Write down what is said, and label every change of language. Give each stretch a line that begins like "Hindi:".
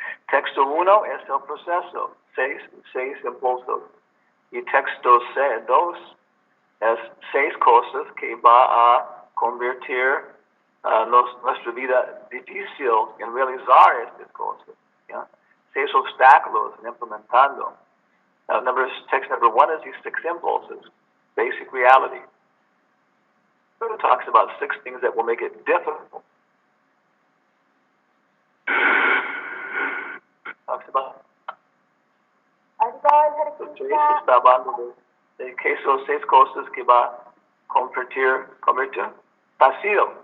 Spanish: Texto 1 es el proceso, seis impulsos. Y texto 2 es 6 cosas que va a convertir nuestra vida difícil en realizar estas cosas. 6 obstáculos en implementando.
English: Text number 1 is these 6 impulses, basic reality. It talks about 6 things that will make it difficult. Talks about
Spanish: está hablando de que son 6 cosas que va a convertir fácil.